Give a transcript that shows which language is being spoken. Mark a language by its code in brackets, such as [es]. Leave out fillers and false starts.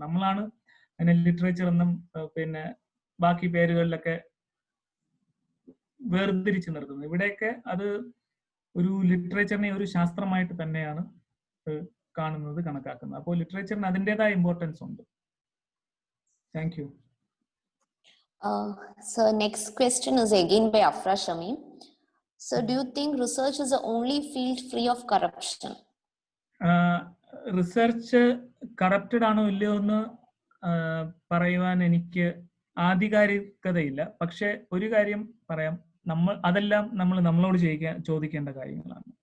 [ml] നമ്മളാണ് അതിനെ ലിറ്ററേച്ചർ എന്നും പിന്നെ ബാക്കി പേരുകളിലൊക്കെ വേർതിരിച്ച് നിർത്തുന്നത്. ഇവിടെയൊക്കെ അത് ഒരു ലിറ്ററേച്ചറിനെ ഒരു ശാസ്ത്രമായിട്ട് തന്നെയാണ് കാണുന്നത്, കണക്കാക്കുന്നത്. അപ്പോൾ ലിറ്ററേച്ചറിന് അതിൻ്റെതായ ഇമ്പോർട്ടൻസ് ഉണ്ട്. [en] Thank you. So next question is again by Afra Shamim. So do you think research is the only field free of corruption? [ml] Research corrupted ആണോ ഇല്ലയോ എന്ന് പറയുവാൻ എനിക്ക് ആധികാരികതയില്ല. പക്ഷെ ഒരു കാര്യം പറയാം, അതെല്ലാം നമ്മളോട് ചോദിക്കേണ്ട കാര്യങ്ങളാണ്.